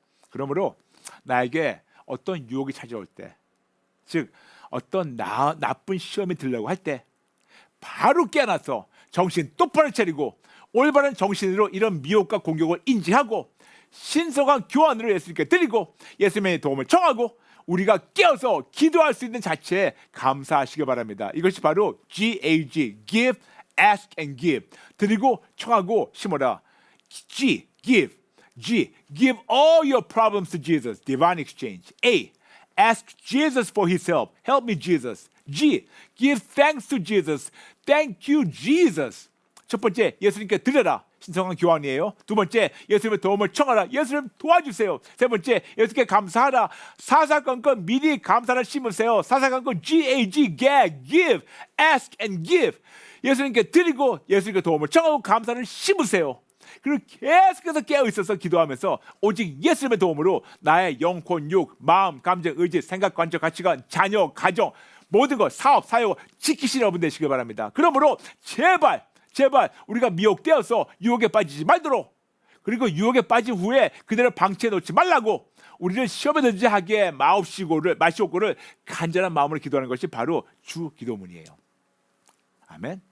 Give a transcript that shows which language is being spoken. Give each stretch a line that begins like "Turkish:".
Korean: 그러므로 나에게 어떤 유혹이 찾아올 때, 즉 어떤 나쁜 시험이 들려고 할 때 바로 깨어나서 정신 똑바로 차리고 올바른 정신으로 이런 미혹과 공격을 인지하고 신성한 교환으로 예수님께 드리고 예수님의 도움을 청하고 우리가 깨어서 기도할 수 있는 자체에 감사하시기 바랍니다. 이것이 바로
English: GAG, give, ask and give.
Korean: 드리고 청하고 심어라. G, give.
English: G, give all your problems to Jesus, divine exchange. A, ask Jesus for his help. Help me, Jesus. G, give thanks to Jesus. Thank you, Jesus.
Korean: 첫 번째, 예수님께 드려라. 신성한 교환이에요. 두 번째, 예수님의 도움을 청하라. 예수님 도와주세요. 세 번째, 예수님께 감사하라. 사사건건 미리 감사를 심으세요. 사사건건
English: GAG, gag, give, ask and give.
Korean: 예수님께 드리고 예수님께 도움을 청하고 감사를 심으세요. 그리고 계속해서 깨어 있어서 기도하면서 오직 예수님의 도움으로 나의 영혼, 육, 마음, 감정, 의지, 생각, 관점, 가치관, 자녀, 가정 모든 것, 사업, 사역 지키시는 여러분 되시길 바랍니다. 그러므로 제발 우리가 미혹되어서 유혹에 빠지지 말도록, 그리고 유혹에 빠진 후에 그대로 방치해 놓지 말라고, 우리를 시험에 던지지 하게 마시오고를 간절한 마음으로 기도하는 것이 바로 주 기도문이에요. 아멘.